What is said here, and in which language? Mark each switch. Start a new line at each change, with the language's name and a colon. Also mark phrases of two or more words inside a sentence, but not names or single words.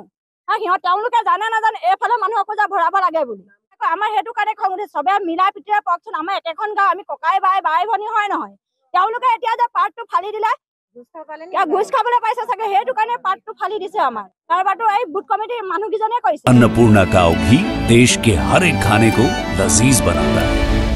Assamese: তেওঁলোকে জানে নাজানে এইফালে মানুহকো যে ভৰাব লাগে বুলি। আমাৰ সেইটো কাৰণে খং উঠিছে। চবে মিলা প্ৰীতিৰে কওকচোন, আমাৰ একেখন গাঁও, আমি ককাই বাই ভনী হয় নহয়? তেওঁলোকে এতিয়া যে পাৰ্টটো ফালি দিলে, ঘুষ খাবলৈ পাইছে চাগে, সেইটো কাৰণে পাৰ্টটো ফালি দিছে। আমাৰ কাৰোবাৰটো এই বুথ কমিটিৰ মানুহকেইজনে কৰিছে।
Hindi: अन्नपूर्णा काव घी देश के हर एक खाने को लजीज बनाता है।